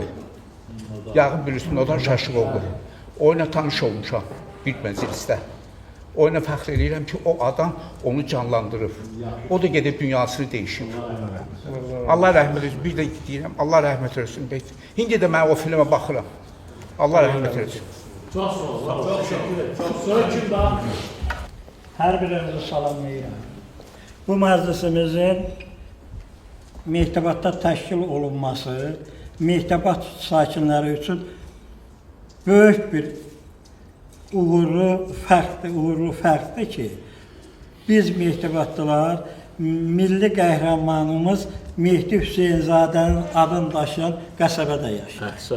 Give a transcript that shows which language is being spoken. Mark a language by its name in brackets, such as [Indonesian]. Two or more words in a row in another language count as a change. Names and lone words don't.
[Azerbaijani] Yağın bilirsin, odan Şaşıqoğlu. Oyuna tanış olmuşam bir məclisdə. Oyuna fəxr edirəm ki, o adam onu canlandırıb. O da gedib dünyasını dəyişib. Allah rəhmət etsin. Bir də deyirəm, Allah rəhmət etsin. İndi də mən o filmə baxıram. Allah rəhmət etsin. [Turkish] Çok sağ ol. Çok teşekkür ederim. Sonra kim daha? [Azerbaijani] Hər birinizi salamlayıram. Bu məclisimizin Mehtəbatda təşkil olunması, Mehtəbat sakinləri üçün böyük bir uğurlu fərqdir ki, biz Mehtəbatlılar, milli qəhrəmanımız Mehdi Hüseynzadənin adını daşıyan qəsəbədə yaşayır.